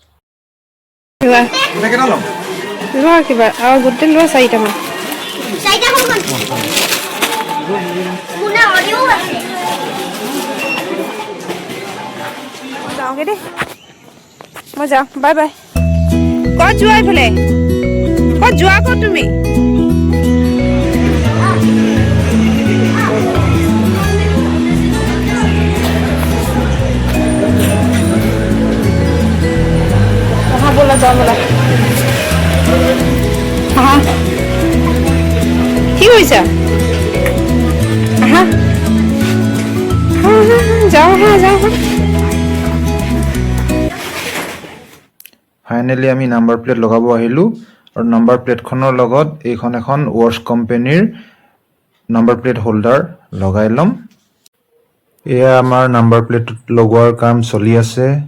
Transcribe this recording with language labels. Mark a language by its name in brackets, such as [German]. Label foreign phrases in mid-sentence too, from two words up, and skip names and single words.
[Assamese] লোৱা কিবা আৰু গোটেই লোৱা চাৰিটামান যাওঁগে দেই মই যাওঁ [English] bye bye [Assamese] ক'ত যোৱা এইফালে ক'ত যোৱা ক'ত তুমি [Hindi] बोला जाओ बोला हाँ ठीक हुई सर हाँ हाँ जाओ हाँ जाओ [Assamese] ফাইনেলি আমি [English] number plate [Assamese] লগাব আহিলোঁ আৰু নাম্বাৰ প্লেটখনৰ লগত এইখন এখন ৱাৰ্ছ [English] company number plate holder [Assamese] লগাই ল'ম এয়া আমাৰ [English] number plate [Assamese] লগোৱাৰ কাম চলি আছে